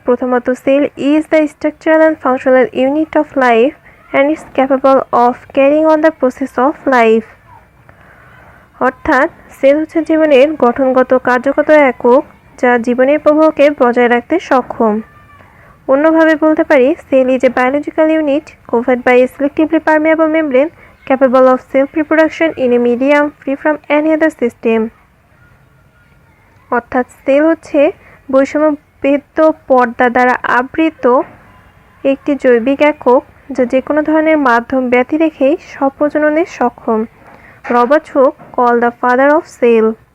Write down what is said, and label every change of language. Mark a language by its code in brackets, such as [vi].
[en] প্রথমত, cell is the structural and functional unit of life and is capable of carrying on the process of life. [bn] অর্থাৎ sell হচ্ছে জীবনের গঠনগত কার্যগত একক যা জীবনের প্রবাহকে বজায় রাখতে সক্ষম। অন্যভাবে বলতে পারি, [en] Cell is a biological unit covered by a selectively permeable membrane capable of self-reproduction in a medium free from any other system. [bn] অর্থাৎ সেল হচ্ছে বৈষম্যভেদ্য পর্দা দ্বারা আবৃত একটি জৈবিক একক যা যে কোনো ধরনের মাধ্যম ব্যতি রেখেই স্বপ্রজননে সক্ষম। [en] Robert Hooke call the father of cell.